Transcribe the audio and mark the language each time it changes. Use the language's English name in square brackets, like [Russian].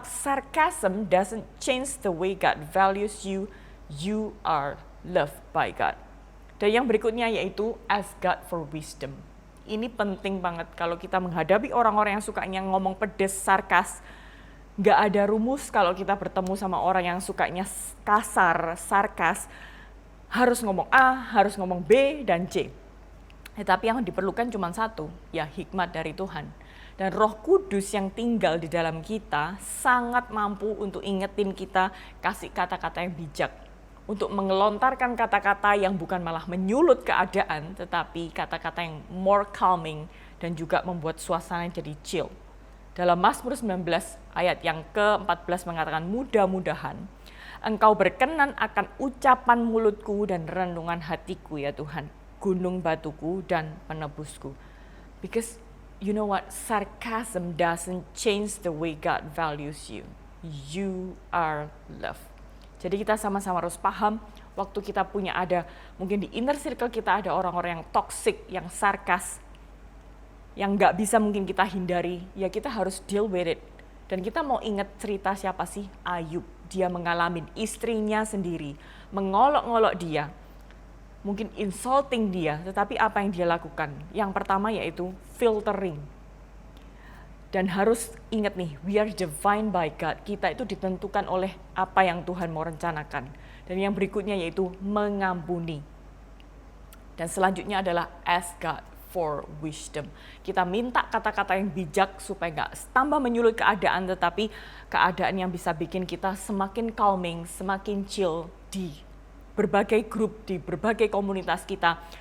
[English] Sarcasm doesn't change the way God values you. You are loved by God. [Indonesian] Dan yang berikutnya yaitu [English] ask God for wisdom. [Indonesian] Ini penting banget kalau kita menghadapi orang-orang yang sukanya ngomong pedes, sarkas. Nggak ada rumus kalau kita bertemu sama orang yang sukanya kasar, sarkas. Harus ngomong A, harus ngomong B, dan C. Tapi yang diperlukan cuma satu, ya hikmat dari Tuhan. Dan Roh Kudus yang tinggal di dalam kita sangat mampu untuk ingetin kita, kasih kata-kata yang bijak. Untuk mengelontarkan kata-kata yang bukan malah menyulut keadaan, tetapi kata-kata yang [English] more calming [Indonesian] dan juga membuat suasana jadi chill. Dalam Mazmur 19 ayat yang ke-14 mengatakan, mudah-mudahan Engkau berkenan akan ucapan mulutku dan renungan hatiku ya Tuhan, gunung batuku dan penebusku. [English] Because you know what, sarcasm doesn't change the way God values you. You are loved. [Indonesian] Jadi kita sama-sama harus paham, waktu kita punya mungkin di inner circle kita ada orang-orang yang toxic, yang sarkas, yang nggak bisa mungkin kita hindari, ya kita harus [English] deal with it. [Indonesian] Dan kita mau ingat cerita siapa sih? Ayub. Dia mengalami istrinya sendiri, mengolok-ngolok dia, mungkin insulting dia, tetapi apa yang dia lakukan? Yang pertama yaitu filtering. Dan harus ingat nih, [English] we are divine by God. [Indonesian] Kita itu ditentukan oleh apa yang Tuhan mau rencanakan. Dan yang berikutnya yaitu mengampuni. Dan selanjutnya adalah [English] ask God for wisdom. [Indonesian] Kita minta kata-kata yang bijak supaya nggak tambah menyulut keadaan, tetapi keadaan yang bisa bikin kita semakin calming, semakin chill di berbagai grup, di berbagai komunitas kita.